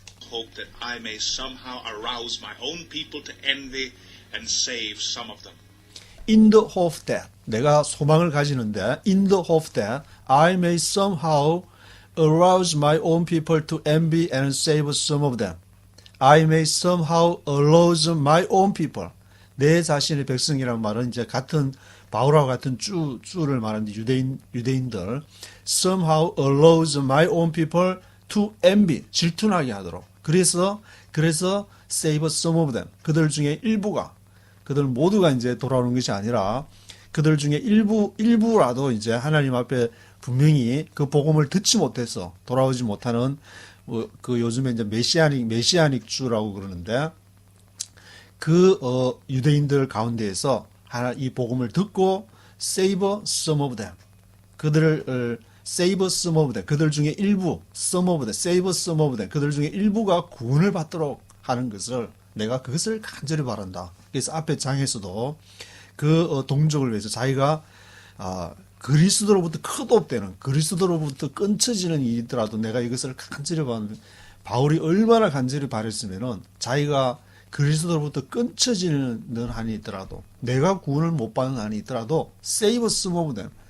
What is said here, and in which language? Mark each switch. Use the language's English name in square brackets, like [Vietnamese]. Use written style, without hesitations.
[English] hope that I may somehow arouse my own people to envy and save some of them. In the hope that [Korean] 내가 소망을 가지는데 [English] in the hope that I may somehow arouse my own people to envy and save some of them. I may somehow arouse my own people. [Korean] 내 자신의 백성이라는 말은 이제 같은 바울과 같은 주를 말하는데 유대인들 [English] somehow arouse my own people to envy [Korean] 질투나게 하도록. 그래서 [English] save some of them. 그들 중에 일부가 그들 모두가 이제 돌아오는 것이 아니라 그들 중에 일부라도 이제 하나님 앞에 분명히 그 복음을 듣지 못해서 돌아오지 못하는 그 요즘에 이제 메시아닉 주라고 그러는데 그 유대인들 가운데에서 이 복음을 듣고 save some of them. [Korean] 그들을 [English] save some of them. [Korean] 그들 중에 일부 [English] some of them. save some of them. [Korean] 그들 중에 일부가 구원을 받도록 하는 것을 내가 그것을 간절히 바란다. 그래서 앞에 장에서도 그 동족을 위해서 자기가 그리스도로부터 컷옵되는 그리스도로부터 끊쳐지는 일이더라도 내가 이것을 간절히 바라는 바울이 얼마나 간절히 바랬으면은 자기가 그리스도로부터 끊쳐지는 한이 있더라도 내가 구원을 못 받는 한이 있더라도 [English] save some of them.